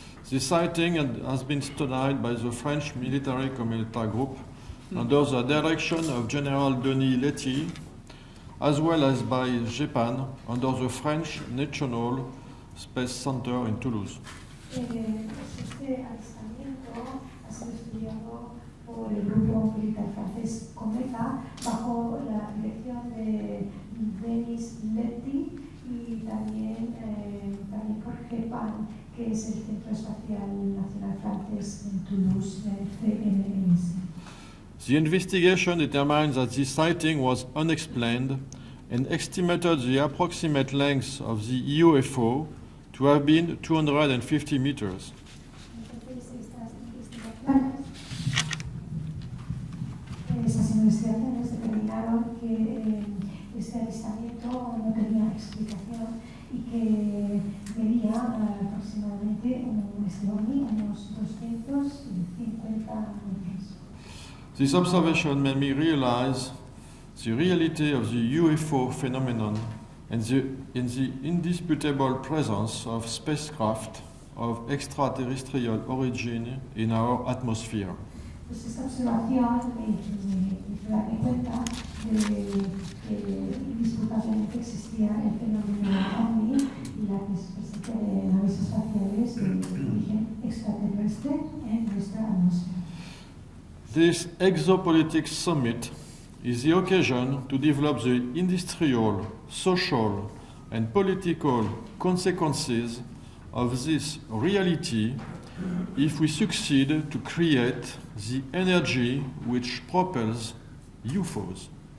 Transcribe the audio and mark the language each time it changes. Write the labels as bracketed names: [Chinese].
[English] The sighting has been studied by the French Military Community Group, under the direction of General Denis Letty, as well as by Japan under the French National Space Center in Toulouse. [Spanish] Este alistamiento ha sido estudiado por el grupo militar francés Cometa bajo la dirección de Denis Letty y también por Japan, que es el Centro Espacial Nacional Francés en Toulouse, CNNS. [English] The investigation determined that this sighting was unexplained and estimated the approximate length of the UFO to have been 250 meters. [Spanish] Esas investigaciones determinaron que este avistamiento no tenía explicación y que medía aproximadamente unos 250 metros. [English] This observation made me realize the reality of the UFO phenomenon and the indisputable presence of spacecraft of extraterrestrial origin in our atmosphere. [Spanish] Pues esta observación me hizo darme cuenta de que indisputablemente existía el fenómeno OVNI y la presencia de naves espaciales de origen extraterrestre en nuestra atmósfera. [English] This Exopolitik Summit is the occasion to develop the industrial, social, and political consequences of this reality if we succeed to create the energy which propels UFOs.